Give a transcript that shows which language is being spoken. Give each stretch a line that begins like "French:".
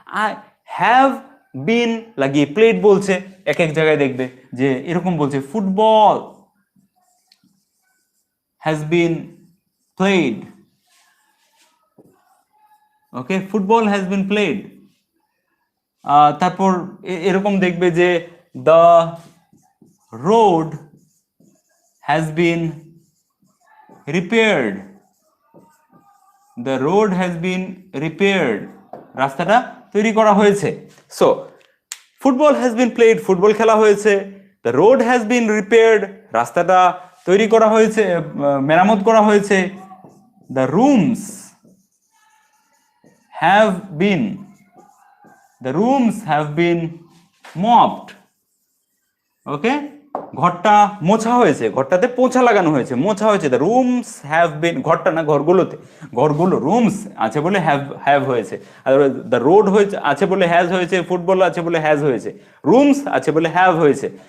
English: I have been
Bangla: লাগিয়ে
English: played
Bangla: বলছে, এক এক জায়গায় দেখবে যে এরকম বলছে,
English: Football has been played, okay, football has been played।
Bangla: তারপর এরকম দেখবে যে
English: the road has been repaired, the road has been repaired,
Bangla: রাস্তাটা তৈরি করা হয়েছে।
English: so football has been played,
Bangla: football খেলা হয়েছে,
English: the road has been repaired,
Bangla: রাস্তাটা তৈরি করা হয়েছে,
English: মেরামত করা হয়েছে, the rooms have been, the rooms have been mopped.
Bangla: ওকে, ঘরটা মোছা হয়েছে, ঘরটাতে পোছা লাগানো হয়েছে, মোছা হয়েছে।
English: the rooms have been,
Bangla: ঘরটা না ঘরগুলোতে, ঘরগুলো রুমস আছে বলে হ্যাভ হয়েছে। আর দ্য রোড হয়েছে আছে বলে হ্যাজ হয়েছে, ফুটবল আছে বলে হ্যাজ হয়েছে, রুমস আছে বলে হ্যাভ হয়েছে।